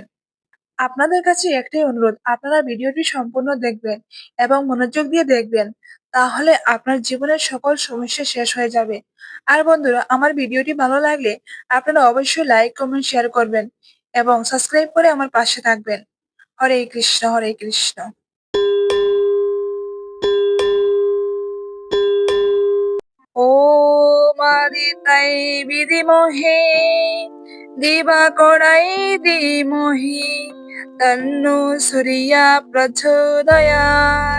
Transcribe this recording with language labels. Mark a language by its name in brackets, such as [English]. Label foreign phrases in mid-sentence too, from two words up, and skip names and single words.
[Bangla] আপনাদের কাছে একটাই অনুরোধ, আপনারা ভিডিওটি সম্পূর্ণ দেখবেন এবং মনোযোগ দিয়ে দেখবেন। তাহলে আপনার জীবনের সকল সমস্যা শেষ হয়ে যাবে। আর বন্ধুরা, আমার ভিডিওটি ভালো লাগলে আপনারা অবশ্যই লাইক, কমেন্ট, শেয়ার করবেন এবং সাবস্ক্রাইব করে আমার পাশে থাকবেন। হরে কৃষ্ণ, হরে কৃষ্ণ। [Sanskrit] ওম আদিতাই বিধিমহে দিবাকরাই ধীমহি তন্নো সূর্যা প্রচোদয়াৎ।